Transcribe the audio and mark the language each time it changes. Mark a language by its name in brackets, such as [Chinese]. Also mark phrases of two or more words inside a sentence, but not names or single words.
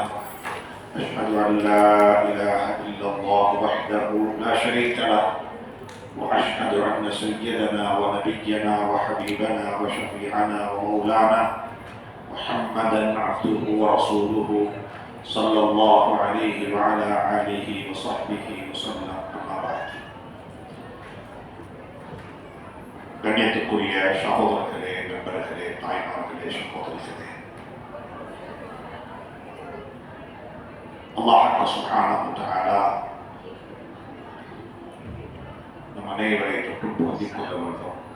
[Arabic] أشهد أن لا إله إلا الله وحده لا شريك له وأشهد أن سيدنا ونبينا وحبيبنا وشفيعنا ومولانا محمدا عبده ورسوله صلى الله عليه وعلى آله وصحبه وسلم. أما بعد. [Tamil] கண்ணியத்துக்குரிய சகோதரர்களே, நண்பர்களே, தாய்மார்களே, சகோதரிகளே, [Arabic] الله سبحانه وتعالى [Tamil] நம் அனைவரை தொட்டு போதிக் கொள்ள வேண்டும்.